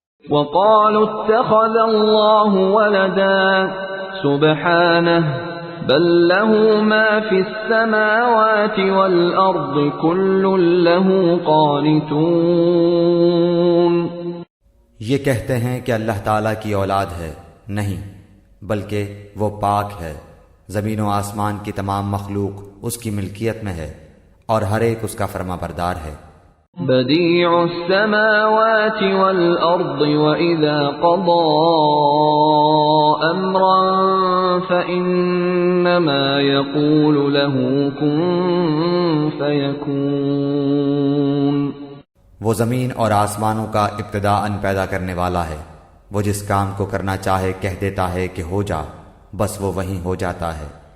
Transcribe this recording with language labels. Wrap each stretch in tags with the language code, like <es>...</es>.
<ar>وَقَالُوا اتَّخَذَ اللَّهُ وَلَدًا سُبْحَانَهُ بَل لَّهُ مَا فِي السَّمَاوَاتِ وَالْأَرْضِ كُلٌّ لَّهُ قَانِتُونَ۔</ar> <ur>یہ کہتے ہیں کہ اللہ تعالیٰ کی اولاد ہے، نہیں بلکہ وہ پاک ہے، زمین و آسمان کی تمام مخلوق اس کی ملکیت میں ہے اور ہر ایک اس کا فرما بردار ہے۔</ur> <ar>بديع السماوات والأرض وإذا قضى أمرا فإنما يقول له كن فيكون۔</ar> <ur>وہ زمین اور آسمانوں کا ابتداءً پیدا کرنے والا ہے، وہ جس کام کو کرنا چاہے کہہ دیتا ہے کہ ہو جا، بس وہ وہیں ہو جاتا ہے۔</ur>